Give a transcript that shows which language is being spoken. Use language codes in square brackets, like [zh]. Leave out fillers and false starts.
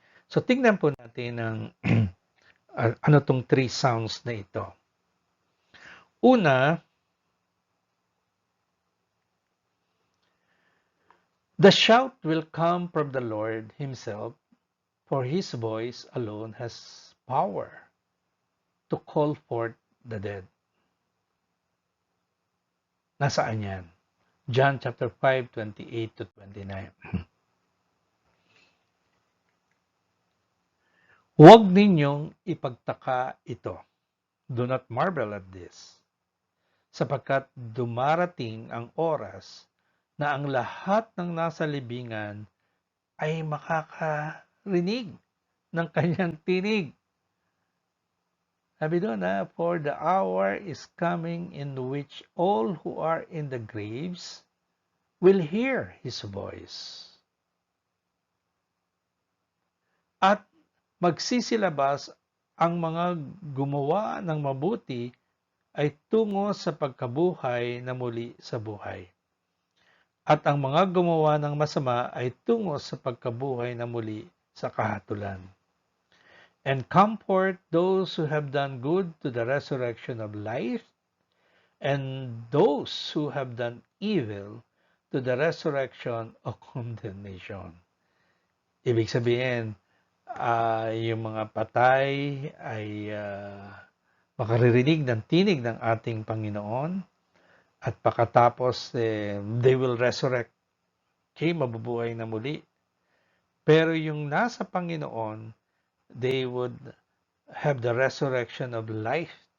[tl] So tingnan po natin ang ano tong three sounds na ito. [en] Una, the shout will come from the Lord Himself, for His voice alone has power to call forth the dead. [tl] Nasaan yan? John chapter 5, 28 to 29. Huwag ninyong ipagtaka ito. [en] Do not marvel at this. [tl] Sapagkat dumarating ang oras na ang lahat ng nasa libingan ay makakarinig ng kanyang tinig. Sabi doon [en] for the hour is coming in which all who are in the graves will hear His voice. [tl] At magsisilabas ang mga gumawa ng mabuti ay tungo sa pagkabuhay na muli sa buhay. At ang mga gumawa ng masama ay tungo sa pagkabuhay na muli sa kahatulan. [en] And comfort those who have done good to the resurrection of life, and those who have done evil to the resurrection of condemnation. [tl] Ibig sabihin, yung mga patay ay makaririnig ng tinig ng ating Panginoon at pagkatapos [en] they will resurrect. [tl] Okay, mabubuhay na muli. Pero yung nasa Panginoon, [en] they would have the resurrection of life.